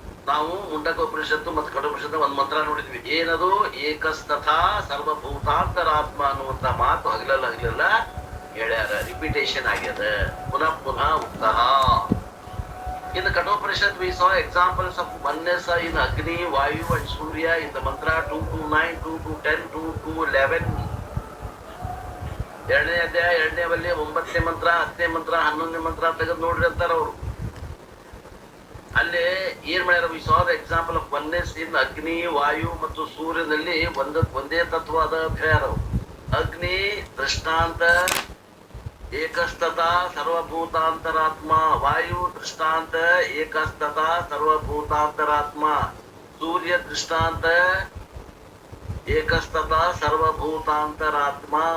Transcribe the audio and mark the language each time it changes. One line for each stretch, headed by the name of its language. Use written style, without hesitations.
Kannada: ನಾವು ಮುಂಡಕೋಪನಿಷತ್ತು ಮತ್ತು ಕಠೋಪನಿಷತ್ತು ಒಂದ್ ಮಂತ್ರ ನೋಡಿದ್ವಿ. ಏನದು?
Sanskrit: ಏಕಸ್ತಥಾ ಸರ್ವಭೂತಾಂತರಾತ್ಮ
Kannada: ಅನ್ನುವಂತ ಮಾತು ಹಗಲೆಲ್ಲ ಹೇಳ್ಯಾರ. ರಿಪಿಟೇಷನ್ ಆಗ್ಯದ, ಪುನಃ ಉಕ್ತಃ.
English: In the Kathopanishad, we saw examples of oneness in Agni, Vayu and Surya in the mantra 2-9, 2-10, 2-11.
Kannada: ಎರಡನೇ ಅಧ್ಯಾಯ 2ನೇ ವಲ್ಲಿ 9ನೇ ಮಂತ್ರ, 10ನೇ ಮಂತ್ರ, 11ನೇ ಮಂತ್ರ ತೆಗೆದು ನೋಡ್ರಿ ಅಂತಾರ ಅವರು. ಅಲ್ಲಿ ಏನ್ ಮಾಡ್ಯಾರ?
English: we saw the example of oneness in
Kannada: ಅಗ್ನಿ, ವಾಯು ಮತ್ತು ಸೂರ್ಯನಲ್ಲಿ ಒಂದೇ ತತ್ವ ಅದ ಅಂತ ಹೇಳ್ಯಾರ. ಅಗ್ನಿ ದೃಷ್ಟಾಂತ ಏಕಸ್ತತ ಸರ್ವಭೂತಾಂತರಾತ್ಮ, ವಾಯು ದೃಷ್ಟಾಂತ ಏಕಸ್ತತ ಸರ್ವಭೂತಾಂತರಾತ್ಮ, ಸೂರ್ಯ ದೃಷ್ಟಾಂತ ಏಕಸ್ತತ ಸರ್ವಭೂತಾಂತರಾತ್ಮ.